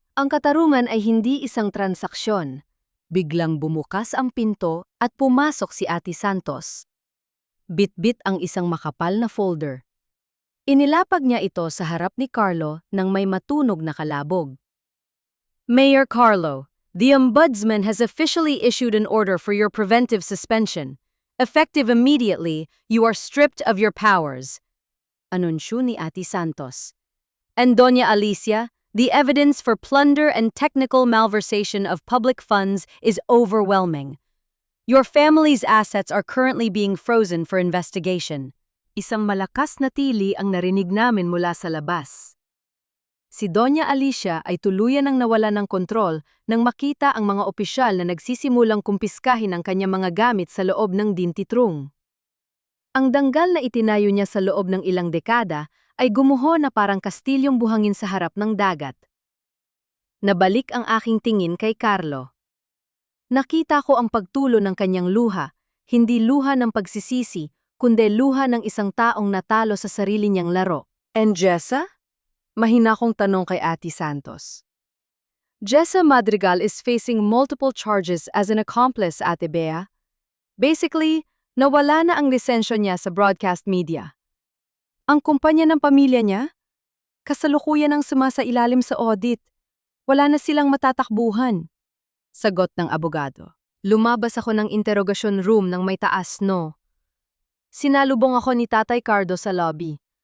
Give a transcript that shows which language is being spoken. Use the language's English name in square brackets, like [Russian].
[Filipino] Ang katarungan ay hindi isang transaksyon. Biglang bumukas ang pinto at pumasok si Ate Santos. Bit-bit ang isang makapal na folder. Inilapag niya ito sa harap ni Carlo nang may matunog na kalabog. [English] Mayor Carlo, the Ombudsman has officially issued an order for your preventive suspension. Effective immediately, you are stripped of your powers. [Filipino] Anunsyo ni Ate Santos. [English] And Doña Alicia, The evidence for plunder and technical malversation of public funds is overwhelming. Your family's assets are currently being frozen for investigation. [Filipino] Isang malakas na tili ang narinig namin mula sa labas. Si Doña Alicia ay tuluyan ng nawala ng kontrol nang makita ang mga opisyal na nagsisimulang kumpiskahin ang kanyang mga gamit sa loob ng dintitrong. Ang danggal na itinayo niya sa loob ng ilang dekada ay gumuho na parang kastilyong buhangin sa harap ng dagat. Nabalik ang aking tingin kay Carlo. Nakita ko ang pagtulo ng kanyang luha, hindi luha ng pagsisisi, kundi luha ng isang taong natalo sa sarili niyang laro. And Jessa? Mahina kong tanong kay Ate Santos. [English] Jessa Madrigal is facing multiple charges as an accomplice, Ate Bea. [Filipino] Basically, nawala na ang lisensya niya sa broadcast media. Ang kumpanya ng pamilya niya? Kasalukuyan ang sumasailalim sa audit. Wala na silang matatakbuhan. Sagot ng abogado. Lumabas ako ng interrogation room ng may taas no. Sinalubong ako ni Tatay Cardo sa lobby.